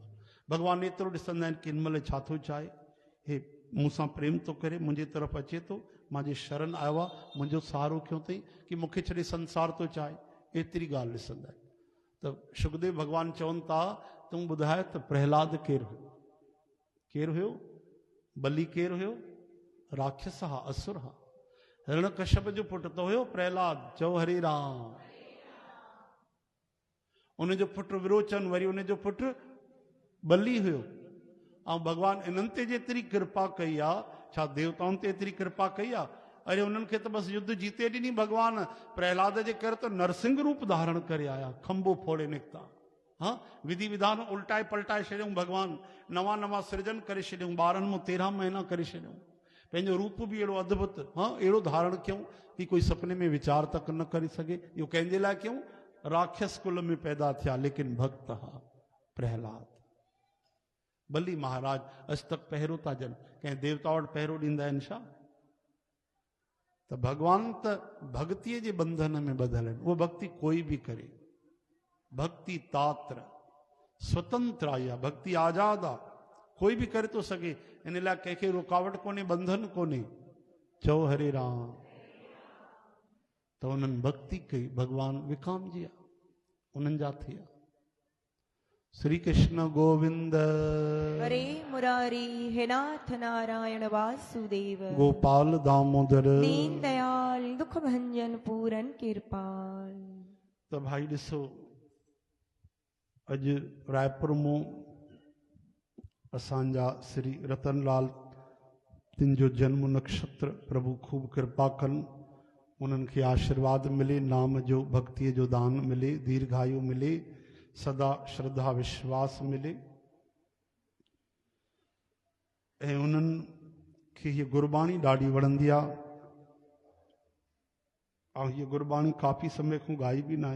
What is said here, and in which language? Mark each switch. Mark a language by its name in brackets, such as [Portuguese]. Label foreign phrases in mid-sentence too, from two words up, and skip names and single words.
[Sindhi] भगवान एतिरो ॾिसंदा आहिनि कि हिन महिल छा थो चाहे? हे मूंसां प्रेम थो करे, मुंहिंजे तरफ़ अचे थो, मुंहिंजे शरण आयो आहे, मुंहिंजो सहारो कयो अथई कि मूंखे छॾे संसार थो चाहे। एतिरी ॻाल्हि ॾिसंदा आहिनि। त सुखदेव भगवान चवनि था, तूं ॿुधाए त प्रहलाद केरु हुयो? केरु हुयो? बली केरु हुयो? राक्षस हा, असुर हा। हिरण्यकश्यप जो पुटु त हुयो प्रहलाद। चओ हरे राम। उनजो पुटु विरोचन, वरी उनजो पुटु बली हुयो। ऐं भगवान इन्हनि ते जेतिरी कृपा कई आहे, छा देवताउनि ते एतिरी कृपा कई आहे? अरे उन्हनि खे त बसि युद्ध जीते ॾिनी भगवान। प्रहलाद जे करे त नरसिंह रूप धारण करे आया, खंबो फोड़े निकिता। हाँ, विधि विधान उल्टाए पलटाए छॾियऊं भगवान, नवां नवां सृजन करे छॾियऊं, 12 में 13 महीना करे छॾियऊं, पंहिंजो रूप बि अहिड़ो अद्भुत, हाँ अहिड़ो धारण कयूं कि कोई सपने में वीचार तक न करे सघे। इहो कंहिंजे लाइ कयूं? राक्षस कुल में पैदा थिया, लेकिन भक्त हा प्रहलाद। भली महाराज अज तक पहिरो था ॾियनि, कंहिं देवता वटि पहिरो ॾींदा आहिनि छा? त भगवान त भक्तीअ जे बंधन में ॿधल आहिनि। उहा भक्ति कोई बि करे, भक्ति तात्र स्वतंत्र आहे, भक्ति आज़ाद आहे, कोई बि करे थो सघे। इन लाइ कंहिंखे रुकावट कोन्हे, बंधन कोन्हे। चओ हरे राम। त उन्हनि भक्ति कई, भगवान विकामजी विया, उन्हनि जा थिया। [Hindi] श्री कृष्ण गोविंद हरे मुरारी, हे नाथ नारायण वासुदेव, गोपाल दामोदर दीन दयाल दुख भंजन पूरन कृपाल। [Sindhi] त भाई ॾिसो, अॼु रायपुर में असांजा श्री रतनलाल तिन जो जन्म नक्षत्र, प्रभु खूब कृपा कनि, उन्हनि खे आशीर्वाद मिले, नाम जो भक्तीअ जो दान मिले, दीर्घायु मिले, सदा श्रद्धा विश्वास मिले। ऐं उन्हनि खे हीअ गुरबाणी ॾाढी वणंदी आहे। ऐं हीअ गुरबाणी काफ़ी समय खां ॻाई बि न आहे।